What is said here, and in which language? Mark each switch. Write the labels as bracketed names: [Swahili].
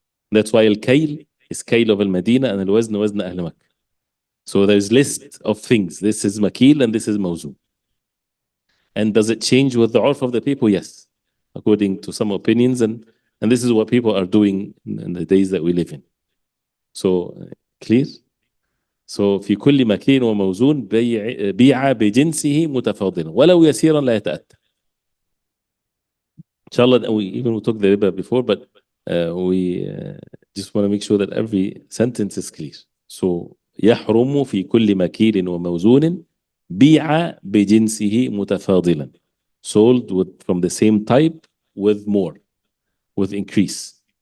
[English] That's why al-kayl is kayl of al-Madina and al-wazn wazn Ahl Makkah. So there's list of things. This is makil and this is mawzun. And does it change with the urf of the people? Yes, according to some opinions. And this is what people are doing in the days that we live in. So clear. [Arabic] So في كل مكين وموزون بيع بجنسه متفاضلا ولو يسيرا لا يتأتى. [English] Inshallah, we took the riba before, but we just want to make sure that every sentence is clear. So [Arabic] يحرم في كل مكيل وموزون بيع بجنسه متفاضلا, [English] sold from the same type with more, with increase.